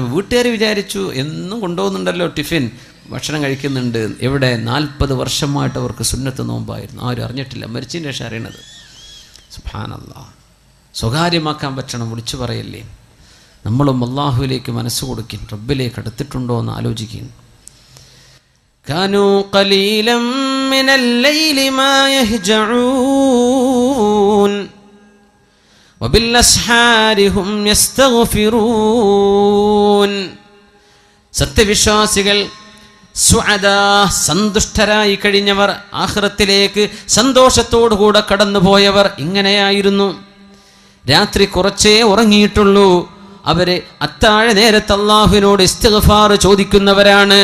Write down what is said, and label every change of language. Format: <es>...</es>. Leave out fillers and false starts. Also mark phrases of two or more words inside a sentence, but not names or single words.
<ml>വീട്ടുകാർ വിചാരിച്ചു എന്നും കൊണ്ടുപോകുന്നുണ്ടല്ലോ ടിഫിൻ, ഭക്ഷണം കഴിക്കുന്നുണ്ട്. എവിടെ? 40 വർഷമായിട്ട് അവർക്ക് സുന്നത്ത് നോമ്പായിരുന്നു. ആരും അറിഞ്ഞിട്ടില്ല. മരിച്ചതിന് ശേഷം അറിയണത്. സുബ്ഹാനല്ലാഹ്. സ്വകാര്യമാക്കാൻ പറ്റണം, വിളിച്ചു പറയല്ലേ. നമ്മളും അള്ളാഹുവിലേക്ക് മനസ്സ് കൊടുക്കും. റബ്ബിലേക്ക് അടുത്തിട്ടുണ്ടോ എന്ന് ആലോചിക്കും.</ml> <ar>كانوا قليلا من الليل ما يهجعون وبالأسحار هم يستغفرون.</ar> <ml>സത്യവിശ്വാസികൾ സന്തുഷ്ടരായി കഴിഞ്ഞവർ, ആഖിറത്തിലേക്ക് സന്തോഷത്തോടുകൂടെ കടന്നുപോയവർ ഇങ്ങനെയായിരുന്നു. രാത്രി കുറച്ചേ ഉറങ്ങിയിട്ടുള്ളൂ. അവര് അത്താഴ നേരത്ത് അല്ലാഹുവിനോട് ഇസ്തിഗ്ഫാർ ചോദിക്കുന്നവരാണ്.</ml>